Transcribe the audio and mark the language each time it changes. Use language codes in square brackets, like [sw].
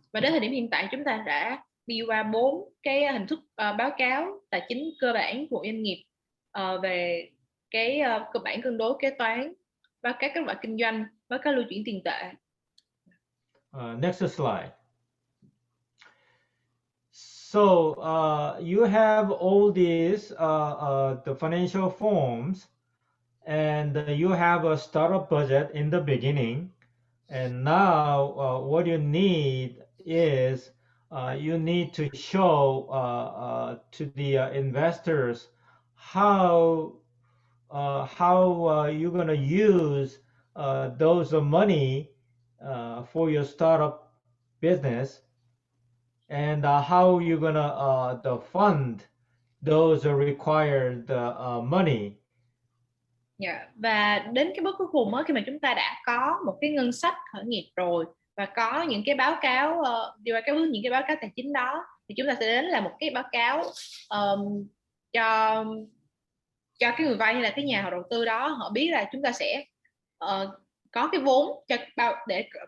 [vi] Và đến thời điểm hiện tại chúng ta đã đi qua 4 cái hình thức báo cáo tài chính cơ bản của doanh nghiệp, về cái cơ bản cân đối kế toán, báo cáo các loại kinh doanh, báo cáo lưu chuyển tiền tệ. [en] Next slide. So you have all these the financial forms, and you have a startup budget in the beginning, and now what you need is you need to show to the investors how you're going to use those money for your startup business, and how you're going to fund those required money. Yeah. [vi] Và đến cái bước cuối cùng khi mà chúng ta đã có một cái ngân sách khởi nghiệp rồi và có những cái báo cáo đi qua những cái báo cáo tài chính đó, thì chúng ta sẽ đến là một cái báo cáo cho cái người vay hay là cái nhà đầu tư đó, họ biết là chúng ta sẽ có cái vốn để